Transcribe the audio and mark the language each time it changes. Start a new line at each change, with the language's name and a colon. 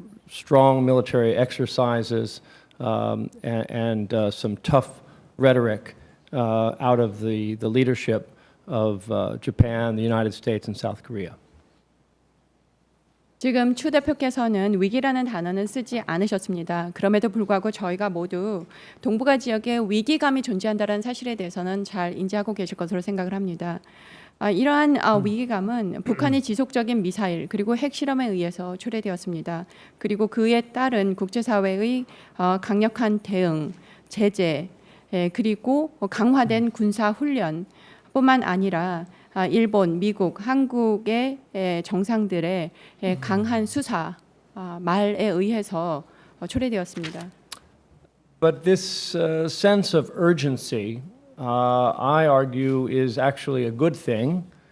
English: strong military exercises, and some tough rhetoric out of the leadership of Japan, the United States, and South Korea.
Korean: 지금 추 대표께서는 위기라는 단어는 쓰지 않으셨습니다. 그럼에도 불구하고 저희가 모두 동북아 지역에 위기감이 존재한다는 사실에 대해서는 잘 인지하고 계실 것으로 생각을 합니다. 이러한 위기감은 북한의 지속적인 미사일 그리고 핵실험에 의해서 초래되었습니다. 그리고 그에 따른 국제사회의 강력한 대응, 제재, 그리고 강화된 군사훈련뿐만 아니라 일본, 미국, 한국의 정상들의 강한 수사 말에 의해서 초래되었습니다.
English: But this sense of urgency, I argue, is actually a good thing.